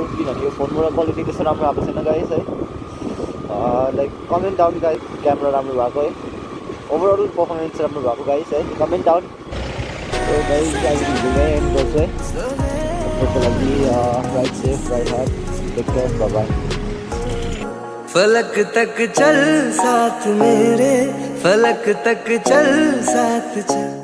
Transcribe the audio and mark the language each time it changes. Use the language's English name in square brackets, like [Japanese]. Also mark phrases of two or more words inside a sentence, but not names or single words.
[Nepali] किनभने यो फोनबाट क्वालिटी त्यस्तो राम्रो आएको छैन गाइस है. [English] like comment down guys [Nepali] क्यामेरा राम्रो भएको है. [English] overall performance [Nepali] राम्रो भएको गाइस है. [English] Comment down. [Nepali] गाइस भिडियोमै एन्ड गर्छु है. त्यसको लागि [English] right safe right hard take care bye bye. [Hindi] फलक तक चल साथ मेरे, फलक तक चल साथ चल.